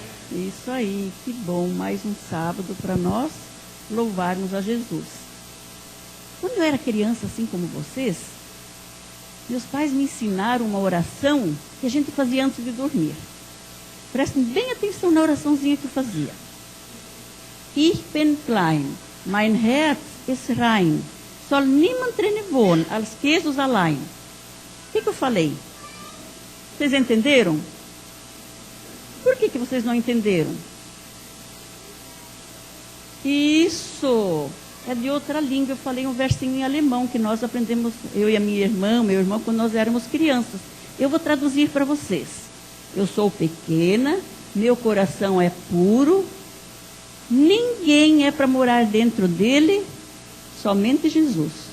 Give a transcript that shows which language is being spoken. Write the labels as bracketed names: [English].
[Portuguese] Isso aí, que bom, mais um sábado para nós louvarmos a Jesus. Quando eu era criança, assim como vocês, meus pais me ensinaram uma oração que a gente fazia antes de dormir. Prestem bem atenção na oraçãozinha que eu fazia. [German] Ich bin klein, mein Herz ist rein, soll niemand drinnen wohnen, als Jesus allein. [Portuguese] O que eu falei? Vocês entenderam? Por que vocês não entenderam? Isso é de outra língua. Eu falei um versinho em alemão que nós aprendemos, eu e a minha irmã, meu irmão, quando nós éramos crianças. Eu vou traduzir para vocês. Eu sou pequena, meu coração é puro, ninguém é para morar dentro dele, somente Jesus.